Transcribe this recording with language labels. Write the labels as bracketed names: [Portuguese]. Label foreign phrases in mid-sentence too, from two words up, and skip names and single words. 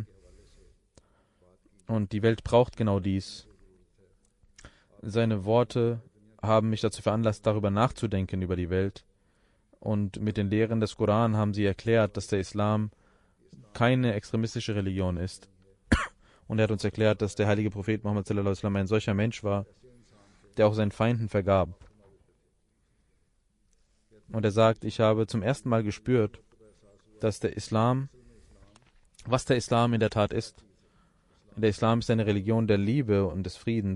[German] Und die Welt braucht genau dies. Seine Worte haben mich dazu veranlasst, darüber nachzudenken, über die Welt. Und mit den Lehren des Koran haben sie erklärt, dass der Islam keine extremistische Religion ist. Und er hat uns erklärt, dass der heilige Prophet Muhammad [Arabic] صلى الله عليه وسلم [German] ein solcher Mensch war, der auch seinen Feinden vergab. Und er sagt, ich habe zum ersten Mal gespürt, dass was der Islam in der Tat ist. Der Islam ist eine Religion der Liebe und des Friedens.